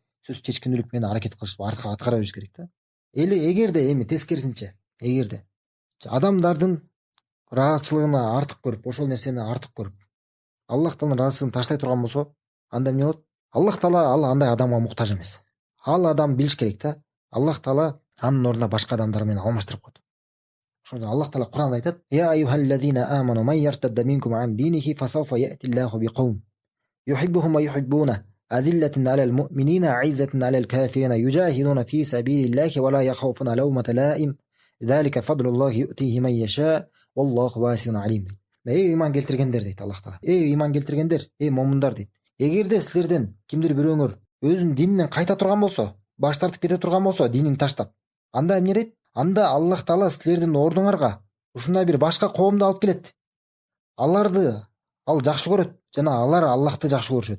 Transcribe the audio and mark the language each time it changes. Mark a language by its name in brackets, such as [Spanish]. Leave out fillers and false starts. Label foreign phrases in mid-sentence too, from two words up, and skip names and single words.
[Kyrgyz] Сөз чечкиндүүлүк менен аракет кылышып аткара бериш керек да. Эгерде эми тескерисинче, эгерде адамдардын ыраазычылыгына артык көрүп, ошол нерсени артык көрүп, Аллахтын ыраазычылыгын таштай турган болсо, анда эмне болот? Аллах Таала андай адамга муктаж эмес. Ал адам билиш керек да. Аллах Таала анын ордуна башка адамдар менен алмаштырып койт. Ошондо Аллах Таала Кур'анда айтат: [Arabic] "يا أيها الذين آمنوا من يرتد منكم عن دينه فسوف يأتي الله بقوم يحبهم ويحبونه أذلة على المؤمنين أعزة على الكافرين يجاهدون في سبيل الله ولا يخافون لومة لائم ذلك فضل الله يؤتيه من يشاء والله واسع عليم." [Kyrgyz] Эй ыйман келтиргендер дейт Аллах Таала. Эй ыйман келтиргендер, эй момундар дейт. Эгерде силерден кимдир бирөөңөр өзүнүн дининен кайта турган болсо, баш тартып кете турган болсо, динин таштап, анда эмне дейт? Анда Аллах Таала силердин ордуңарга ушундай бир башка коомду алып келет. Аларды ал жакшы көрөт, жана алар Аллахты жакшы көрүшөт.